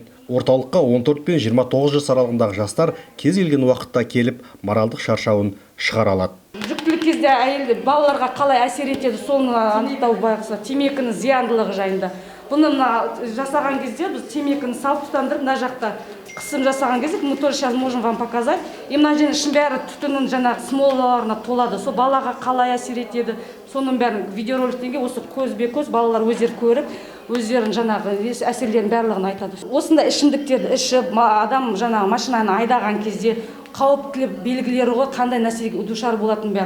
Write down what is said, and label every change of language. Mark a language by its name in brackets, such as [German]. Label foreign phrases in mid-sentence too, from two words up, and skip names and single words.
[Kazakh] Орталыққа 14 пен 29 жас аралығындағы жастар кез келген уақытта келіп, моральдық шаршауын шығара алады. Жүктілік кезде әйелдер балаларға қалай әсер етеді, соны анықтау байқаса, темекінің зияндылығы жайында. Бұны жасаған кезде біз темекіні салып тұтандырып, мына жақта қысым жасаған кезде [Russian] мы тоже сейчас можем вам показать. [Kazakh] Мына жерде ішін бәрі түтіннің жаңағы смолаларына толады. Сол балаға қалай әсер етеді, соның бәрін видеороликтен осы көзбе-көз балалар өздері көріп, өздерін жаңағы әсерлерін барлығын айтады. Осында ішімдіктерді ішіп, адам жаңағы машинаны айдаған кезде қауіптілік белгілері ғой, қандай нәрсеге душар болатын бәрін.